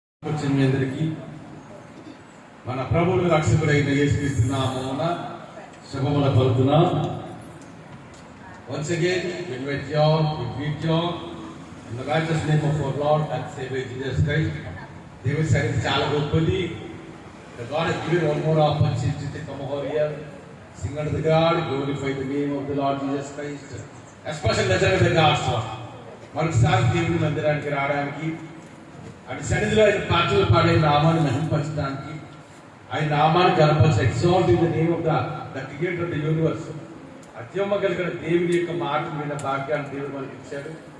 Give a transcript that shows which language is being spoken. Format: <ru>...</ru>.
<te>వచ్చిన మీ అందరికీ మన ప్రభువులు రక్షకుడైన యేసుక్రీస్తు నామమున శుభములు పలుకుతున్నాం.</te> <en>Once again, we invite you all, we greet you all in the righteous name of our Lord and Savior Jesus Christ.</en> <te>దేవుని సన్నిధి చాలా గొప్పది.</te> <en>The God has given one more opportunity to come over here, sing unto the God, glorify the name of the Lord Jesus Christ, especially the church of God's word.</en> <te>మరొకసారి దేవుని మందిరానికి రావడానికి, ఆయన సన్నిధిలో ఆయన పాటలు పాడే నామాన్ని మహింపరచడానికి, ఆయన నామాన్ని గర్భపరచ</te> <en>Exalt in the name of the creator of the universe.</en> <te>అత్యమ్మ కలిగిన దేవుని యొక్క మాట విన్న భాగ్యాన్ని దేవుడు మనకి ఇచ్చాడు.</te>